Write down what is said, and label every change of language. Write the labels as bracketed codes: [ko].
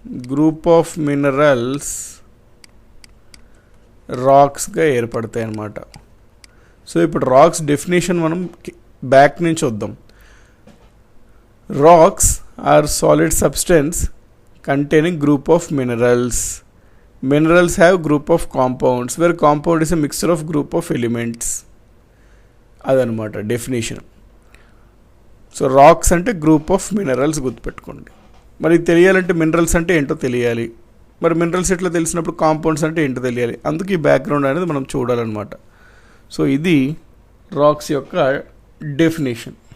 [te] Group of minerals రాక్స్గా ఏర్పడతాయి అన్నమాట. So ఇప్పుడు రాక్స్ డెఫినేషన్ మనం బ్యాక్ నుంచి వద్దాం. [en] Rocks are solid substance containing group of minerals. Minerals have group of compounds where compound is a mixture of group of elements. [te] అదనమాట definition. So racks అంటే group of minerals గుర్తుపెట్టుకోండి. మరి తెలియాలంటే minerals అంటే ఏంటో తెలియాలి. మరి మినరల్స్ ఎట్లా తెలిసినప్పుడు కాంపౌండ్స్ అంటే ఏంటో తెలియాలి. అందుకు ఈ బ్యాక్గ్రౌండ్ అనేది మనం చూడాలన్నమాట. సో ఇది రాక్స్ యొక్క డెఫినేషన్.